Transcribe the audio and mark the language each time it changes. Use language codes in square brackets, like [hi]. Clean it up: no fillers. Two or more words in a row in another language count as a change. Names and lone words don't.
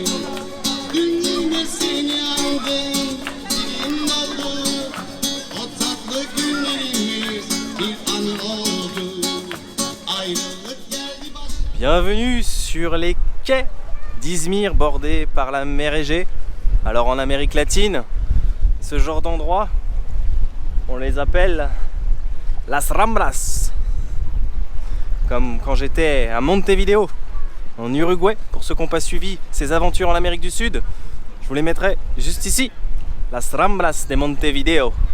[tr] Dün yine seni aldım, dilin oldu. O tatlı günlerimiz bir anı oldu. Ayrılık geldi bak. [fr] Bienvenue sur les quais d'Izmir bordés par la mer Égée. Alors en Amérique latine, ce genre d'endroits, on les appelle Las Ramblas. Comme quand j'étais à Montevideo, en Uruguay, pour ceux qui n'ont pas suivi ces aventures en Amérique du Sud, je vous les mettrai juste ici, Las Ramblas de Montevideo.